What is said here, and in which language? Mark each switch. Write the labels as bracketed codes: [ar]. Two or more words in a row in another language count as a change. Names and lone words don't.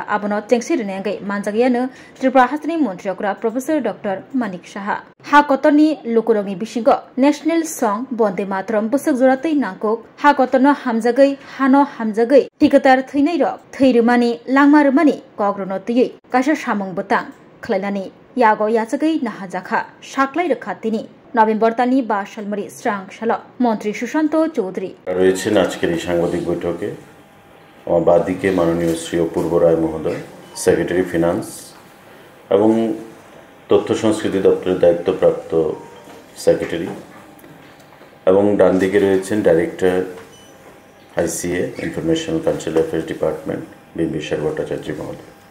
[brx] आबनो चेंसिरनेंगै मानजागैयानो त्रिपुरा हास्टनि मन्त्रियकरा प्रोफेसर डॉक्टर मानिक साहा हाकतरनि लुकुरंनि बिसिग नेशनेल सं बन्दे मातरम बुसक जरातै नांकुक हाकतरनो हामजागै हानो हामजागै थिकतार थैनै रक थैरुमानि लांमारुमानि कग्रनो तयै कायसा सामं बुतां खलायनानि यागो याचगै नाहाजाखा साक्लाय रखातिनि नभेम्बर तालनि 12 सालमारि स्रांशाल मन्त्री सुशांत चौधरी [bn] রয়েছেন আজকের এই সাংবাদিক বৈঠকে আমার বাদিকে মাননীয় শ্রী অপূর্ব রায় মহোদয় [en] secretary finance [bn] এবং তথ্য সংস্কৃতি দপ্তরের দায়িত্বপ্রাপ্ত সেক্রেটারি এবং ডান দিকে রয়েছেন [en] director ICA informational cultural affairs department [bn] বিম্বিসার ভট্টাচার্য মহোদয়।